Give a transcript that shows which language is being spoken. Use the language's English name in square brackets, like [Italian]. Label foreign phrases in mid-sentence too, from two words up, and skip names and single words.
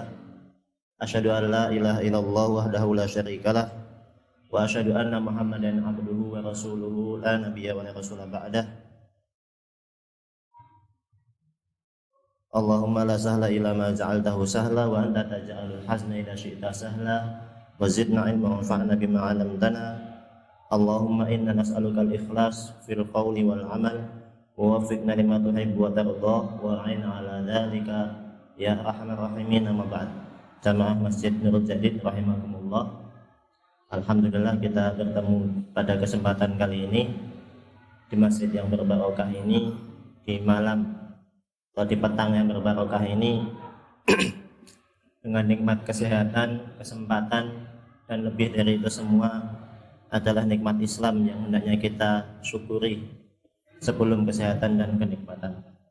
[Arabic] أشهد أن لا إله إلا الله وحده لا شريك له وأشهد أن محمدا عبده ورسوله لا نبي ولا رسول بعده. اللهم لا سهل إلا ما جعلته سهلا وأنت تجعل الحزن إذا شئت سهلا وزدنا علما وانفعنا بما علمتنا. اللهم إنا نسألك الإخلاص في القول والعمل ووفقنا لما تحب وترضى وأعنا على ذلك يا أرحم الراحمين. أما بعد. [Indonesian] Jamaah Masjid Nurul Jadid rahimakumullah. Alhamdulillah kita bertemu pada kesempatan kali ini di masjid yang berbarokah ini, di malam atau di petang yang berbarokah ini dengan nikmat kesehatan, kesempatan, dan lebih dari itu semua adalah nikmat Islam yang hendaknya kita syukuri sebelum kesehatan dan kenikmatan.